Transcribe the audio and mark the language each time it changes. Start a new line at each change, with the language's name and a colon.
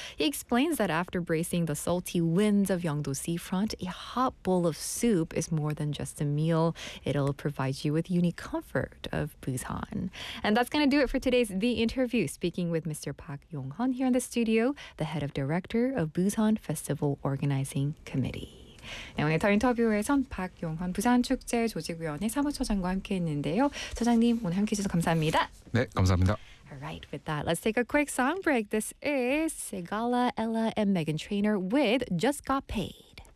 English: He explains that after bracing the salty winds of 영도 seafront, a hot bowl of soup is more than just a meal. It'll provide you with unique comfort of Busan. And that's going to do it for today's The Interview. Speaking with Mr. Park Yong-hun here in the studio, the head of Director of Busan Festival Organizing Committee.
Korean: 네, 오늘 더 인터뷰에선 박용헌 부산축제조직위원회 사무처장과 함께했는데요. 처장님 오늘 함께해 주셔서 감사합니다. 네, 감사합니다.
English: Alright, with that, let's take a quick song break. This is Segala, Ella, and Megan Trainor with Just Got Paid.